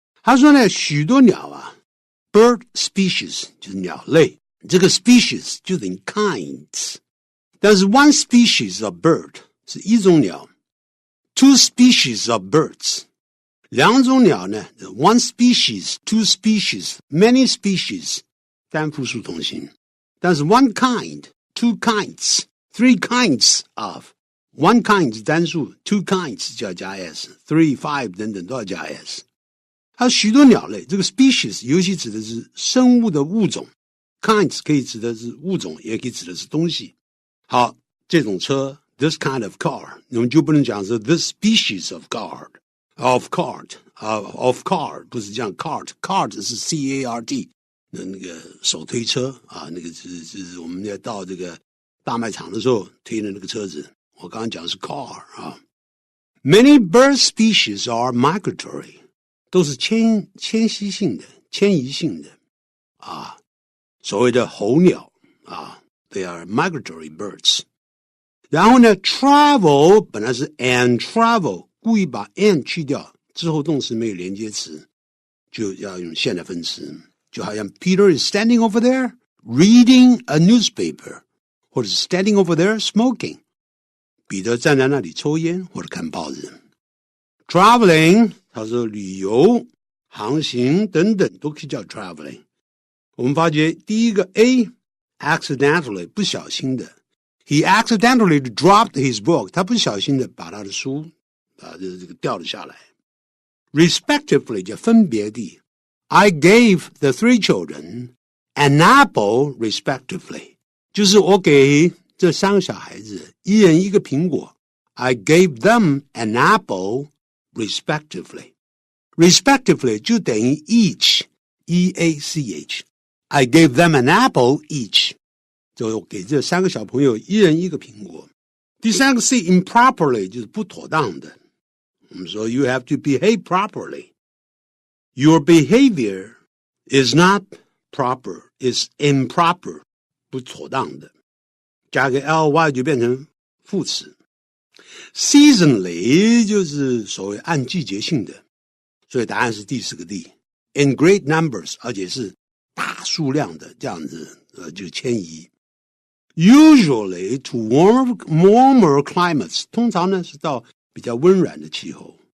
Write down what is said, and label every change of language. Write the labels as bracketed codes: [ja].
[zh] 他说呢许多鸟啊 [en] bird species [zh] 就是鸟类，这个 species 就等于 kinds， 但是 [en] one species of bird [zh] 是一种鸟， two species of birds 两种鸟呢 one species, two species, many species 单复数同形，但是 one kind, two kinds, three kinds of one kind 单数 two kinds 就要加 s， three, five 等等都要加 s。还有许多鸟类，这个 species 尤其指的是生物的物种， kinds 可以指的是物种，也可以指的是东西。好，这种车 [en] this kind of car， [zh] 我们就不能讲是 [en] this species of car， [zh] of car， 不是这样 cart 是 C-A-R-T， 那个手推车啊，那个是我们要到这个大卖场的时候推的那个车子。我刚刚讲的是 car 啊。 [en] Many bird species are migratory， [zh] 都是迁徙性的、迁移性的啊。所谓的候鸟啊 ， [en] they are migratory birds。 [zh] 然后呢 ，travel 本来是 and travel， 故意把 and 去掉，之后动词没有连接词，就要用现在分词。就好像 [en] Peter is standing over there reading a newspaper， [zh] 或者是 [en] standing over there smoking。 [zh] 彼得站在那里抽烟或者看报纸。 [en] Traveling， [zh] 他说旅游、航行等等都可以叫 traveling。我们发觉第一个 A accidentally 不小心的 ， [en] he accidentally dropped his book， [zh] 他不小心的把他的书这个掉了下来。 Respectively 就分别地 ， [en] I gave the 3 children an apple respectively， [zh] 就是我给这3个小孩子一人一个苹果。 [en] I gave them an apple respectively。 [zh] respectively 就等于 each E-A-C-H。 [en] I gave them an apple each， [zh] 就给这3个小朋友一人一个苹果。第三个 C improperly 就是不妥当的。 [en] 我们说 you have to behave properly. Your behavior is not proper, is improper， [zh] 不妥当的。加个 ly 就变成副词。 Seasonally 就是所谓按季节性的，所以答案是第4个 D。 [en] In great numbers， [zh] 而且是大数量的这样子就迁移。 [en] Usually to warmer climates， [zh] 通常呢是到比较温暖的气候。